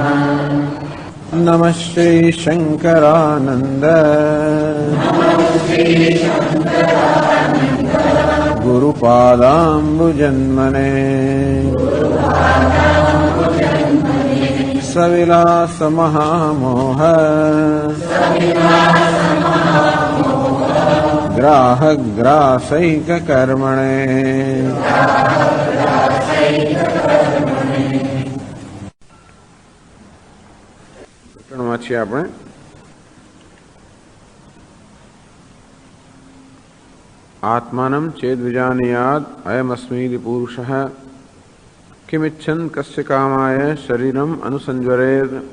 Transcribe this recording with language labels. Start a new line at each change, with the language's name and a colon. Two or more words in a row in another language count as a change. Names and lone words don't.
Sanskrit: नमः श्री शंकरानंद गुरुपादाम्बुजन्मने सविलास महामोह ग्राहक ग्रासैक कर्मणे। આપણે आत्मानम चेद विजानयाद अयमस्मीति पुरुषः किमिच्छन कस्य कामाय शरीरम अनुसंज्वरेद.